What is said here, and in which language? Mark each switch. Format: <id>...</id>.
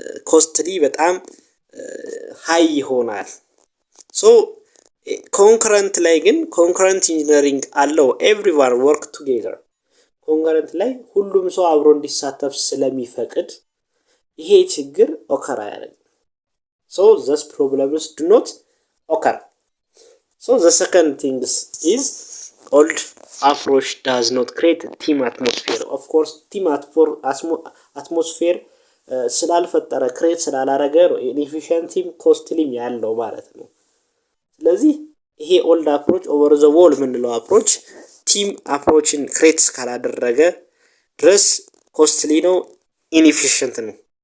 <am>ኮስትሊ በጣም ሃይ ይሆናል። ሶ ኮንከረንት ላይ ግን ኮንከረንት ኢንጂነሪንግ አለው</am> <en>everyone work together</en> <am>ኮንከረንት ላይ ሁሉም ሰው አብሮ እንዲሳተፍ ስለሚፈቅድ ይሄ ችግር ኦከር አያደርግም።</am> <en>so these problems do not occur. So the second thing is old approach does not create team atmosphere. Of course team atmosphere</en> <am>ስላልፈጠረ ክሬት ስላላረገ ኢንኤፊሽንቲም ኮስትሊም ያለው ማለት ነው። ስለዚህ ይሄ ኦልድ አፕሮች ኦቨር ዘ ዎል ምንለው አፕሮች ቲም አፕሮችን ክሬት ካላደረገ ድረስ ኮስትሊ ነው ኢንኤፊሽንት ነው።</am>